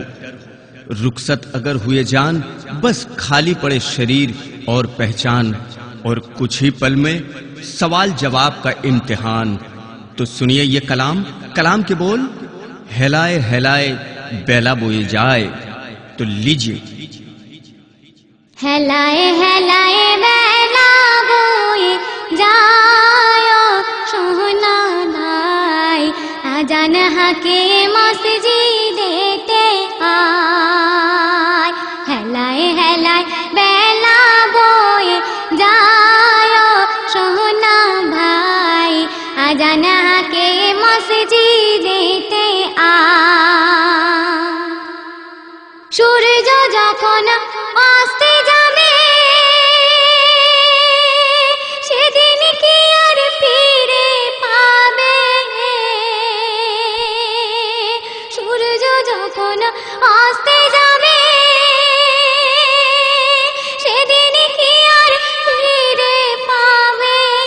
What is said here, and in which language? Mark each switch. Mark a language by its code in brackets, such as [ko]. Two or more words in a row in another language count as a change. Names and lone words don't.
[hi] रुखसत अगर हुए जान, बस खाली पड़े शरीर और पहचान, और कुछ ही पल में सवाल जवाब का इम्तिहान। तो सुनिए ये कलाम, कलाम के बोल, [bn] হেলায় হেলায় বেলা বয়ে যায়। [hi] तो लीजिए। [bn] হেলায় হেলায় বেলা বয়ে যায় সোনা ভাই, আজান হকে মসজিদেতে আয়। হেলায় হেলায় বেলা বয়ে যায় সোনা ভাই, আজান হকে মসজিদেতে আয়। সূর্য যখন অস্তে যাবে, সেদিন কি আর ফিরে পাবে? সূর্য যখন অস্তে যাবে, সেদিন কি আর ফিরে পাবে?